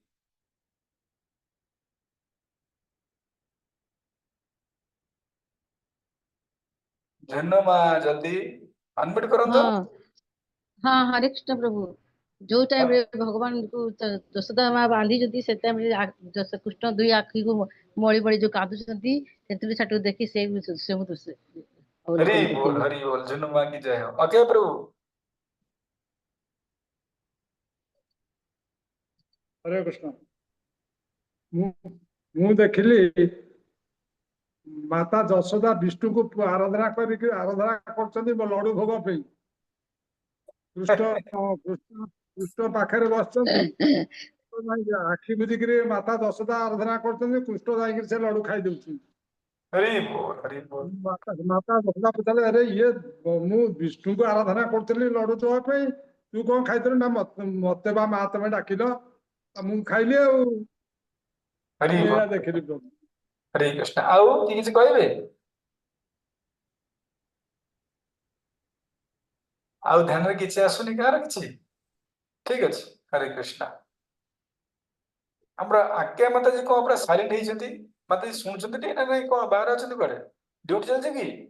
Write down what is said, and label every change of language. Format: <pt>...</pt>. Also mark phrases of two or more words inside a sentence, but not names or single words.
<or>ଝୁନୁ ମା ଜଲ୍ଦି ଅନମ୍ୟୁଟ୍ କରନ୍ତୁ। ହଁ ହଁ, ହରେ କୃଷ୍ଣ ପ୍ରଭୁ। ଯୋଉ ଟାଇମରେ ଭଗବାନଙ୍କୁ ଯଶୋଦା ମା ବାନ୍ଧିଛନ୍ତି, ସେ ଟାଇମରେ କୃଷ୍ଣ ଦୁଇ ଆଖିକୁ ମଳି ମଳି ଯୋଉ କାନ୍ଦୁଛନ୍ତି, ତେନ୍ତୁଳି ଛାଟକୁ ଦେଖି ସେ ମୁଁ</or> <hi>हरी</hi> <or>ଅବଲୋକନ</or> <hi>बोल,</hi> <or>କରିଥିଲି।</or> <hi>हरी बोल, झुनुमा की जय हो। ओके प्रभु।</hi> <or>ହରେ କୃଷ୍ଣ। ମୁଁ ଦେଖିଲି ମାତା ଯଶୋଦା ବିଷ୍ଣୁକୁ ଆରାଧନା କରୁଛନ୍ତି ଲଡୁ ଭୋଗ ପାଇଁ। କୃଷ୍ଣ ପାଖରେ ବସିଛନ୍ତି, ଆଖି ବୁଝିକିରି ମାତା ଯଶୋଦା ଆରାଧନା କରୁଛନ୍ତି, କୃଷ୍ଣ ଯାଇକିରି ସେ ଲଡୁ ଖାଇ ଦଉଛନ୍ତି।</or> <hi>हरी बोल, हरी बोल।</hi> <or>ମାତା ଯଶୋଦା ପଚାରିଲେ, ଆରେ ଇଏ ମୁଁ ବିଷ୍ଣୁଙ୍କୁ ଆରାଧନା କରୁଥିଲି ଲଡୁ ଦେବା ପାଇଁ, ତୁ କଣ ଖାଇଥିଲୁ? ନା ମତେ ବା ମା ତମେ ଡାକିଲ, ମୁଁ ଖାଇଲି ଆଉ।</or> <hi>हरी</hi> <or>ମୁଁ ଏଇଆ</or> <hi>बोल,</hi> <or>ଦେଖିଲି ପ୍ରଭୁ। हरे कृष्ण। ଆଉ କିଏ କିଛି କହିବେ? ଆଉ ଧ୍ୟାନରେ କିଛି ଆସୁନି କାହାର କିଛି? ଠିକ ଅଛି, ହରେ କୃଷ୍ଣ। ଆମର ଆଜ୍ଞା ମାତାଜୀ କଣ ପୁରା ସାଇଲେଣ୍ଟ ହେଇଛନ୍ତି? ମାତାଜୀ ଶୁଣୁଛନ୍ତି ଟି ନା ନାଇଁ? କଣ ବାହାରେ ଅଛନ୍ତି କୁଆଡେ? ଡ୍ୟୁଟି ଚାଲିଛି କି?</or>